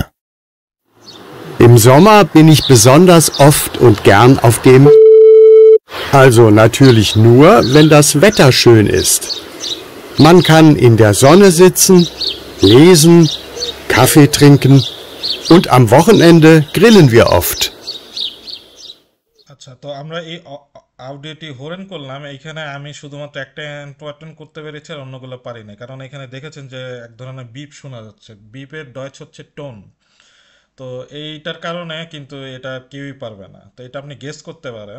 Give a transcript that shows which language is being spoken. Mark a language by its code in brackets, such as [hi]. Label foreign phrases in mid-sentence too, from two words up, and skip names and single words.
[de] Im Sommer bin ich besonders oft und gern auf dem... Also natürlich nur, wenn das Wetter schön ist. Man kann in der Sonne sitzen, lesen, Kaffee trinken und am Wochenende grillen wir oft. [bn] আচ্ছা, তো আমরা এই অডিওটি হরেন করলাম। এইখানে আমি শুধুমাত্র একটা ইম্পর্টেন্ট করতে পেরেছি আর অন্যগুলো পারি না, কারণ এখানে দেখেছেন যে এক ধরনের বিপ শোনা যাচ্ছে। বিপের ডয়েচ হচ্ছে টোন। তো এইটার কারণে কিন্তু এটা কেউই পারবে না, তো এটা আপনি গেস করতে পারেন।